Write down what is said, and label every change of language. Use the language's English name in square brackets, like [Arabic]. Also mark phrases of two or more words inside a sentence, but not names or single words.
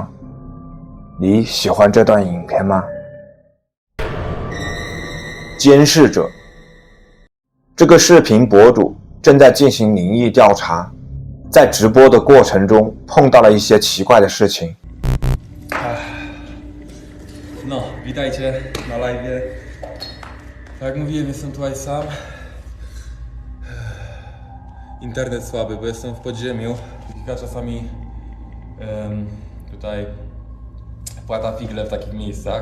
[Chinese] 你喜欢这段影片吗？监视者，这个视频博主正在进行灵异调查，在直播的过程中碰到了一些奇怪的事情。 [Polish] No, witajcie na live'ie. Tak jak mówiłem, jestem tutaj sam. Internet słaby, bo jestem w podziemiu. Kilka czasami tutaj płata figle w takich miejscach.